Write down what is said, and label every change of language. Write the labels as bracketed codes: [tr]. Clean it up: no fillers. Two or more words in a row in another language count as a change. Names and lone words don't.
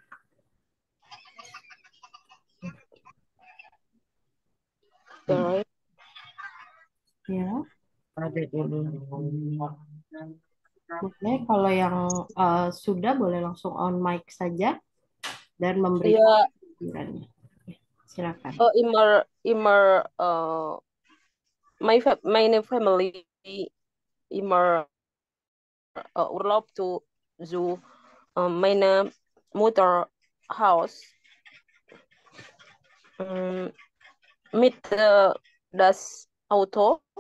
[id] okay. Ya, Ada dulu. oke. Kalau yang sudah boleh langsung [en] on mic [id] saja dan memberikan Iya, pikirannya. Silakan. [de] immer meine Family immer Urlaub zu meine Mutter Haus mit das Auto.